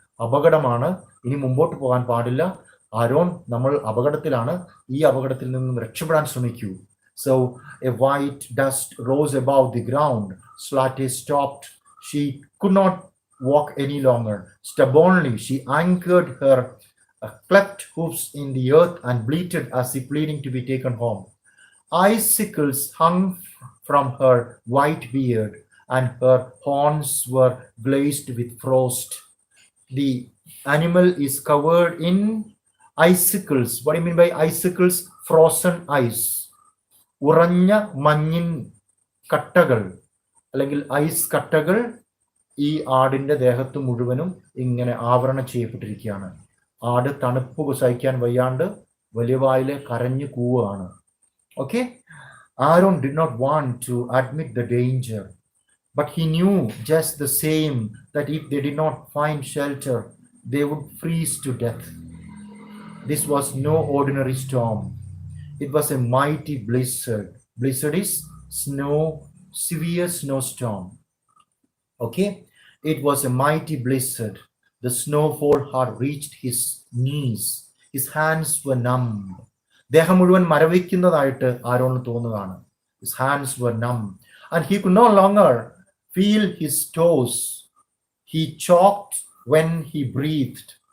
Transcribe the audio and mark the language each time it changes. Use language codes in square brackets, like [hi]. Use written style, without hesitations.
[ml] അപകടമാണ്, ഇനി മുമ്പോട്ട് പോകാൻ പാടില്ല. ആരോൺ, നമ്മൾ അപകടത്തിലാണ്, ഈ അപകടത്തിൽ നിന്നും രക്ഷപ്പെടാൻ ശ്രമിക്കൂ. [en] So a white dust rose above the ground. Zlateh stopped. She could not walk any longer. Stubbornly, she anchored her cleft hoofs in the earth and bleated as if pleading to be taken home. Icicles hung from her white beard and her horns were glazed with frost. The animal is covered in icicles. What do you mean by icicles? Frozen ice. [ml] ഉറഞ്ഞ മഞ്ഞിൻ കട്ടകൾ അല്ലെങ്കിൽ ice കട്ടകൾ ഈ ആടിന്റെ ദേഹത്ത് മുഴുവനും ഇങ്ങനെ ആവരണം ചെയ്യപ്പെട്ടിരിക്കുകയാണ്. ആട് തണുപ്പ് സഹിക്കാൻ വയ്യാണ്ട് വലിയ വായിലെ കരഞ്ഞു കൂവാണ്. [en] Okay, Arun did not want to admit the danger, but he knew just the same that if they did not find shelter, they would freeze to death. This was no ordinary storm. It was a mighty blizzard. Blizzard is snow, severe snowstorm. Okay, it was a mighty blizzard. The snowfall had reached his knees. His hands were numb. [ml] ദേഹം മുഴുവൻ മരവിക്കുന്നതായിട്ട് Aaron തോന്നുകയാണ്. [en] His hands were numb and he could no longer feel his toes. He choked when he breathed.